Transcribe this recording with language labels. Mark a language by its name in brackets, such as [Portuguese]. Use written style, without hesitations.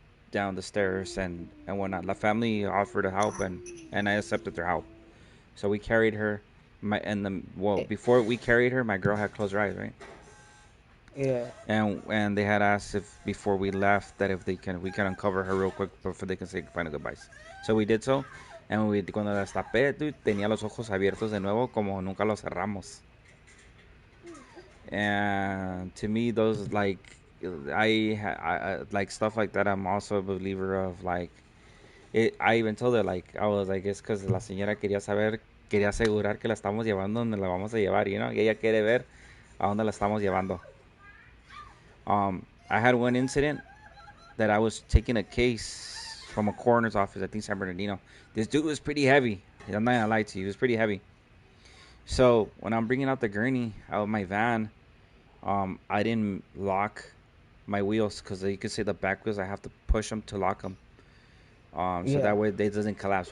[English] down the stairs and whatnot. The family offered to help, and I accepted their help. So we carried her. Before we carried her, my girl had closed her eyes, right? Yeah. And they had asked if before we left that if we can uncover her real quick before they can say final goodbyes. So we did so, and [Spanish] cuando la destapé, dude, tenía los ojos abiertos de nuevo como nunca los cerramos. [English] And to me, those like I like stuff like that. I'm also a believer of like it. I even told her like I was like it's because [Spanish] la señora quería asegurar que la estamos llevando donde la vamos a llevar, y ella quiere ver a dónde la estamos llevando. [English] I had one incident that I was taking a case from a coroner's office, I think San Bernardino. This dude was pretty heavy. I'm not gonna lie to you, he was pretty heavy. So when I'm bringing out the gurney out of my van, I didn't lock my wheels because you could see the back wheels. I have to push them to lock them, so that way it doesn't collapse.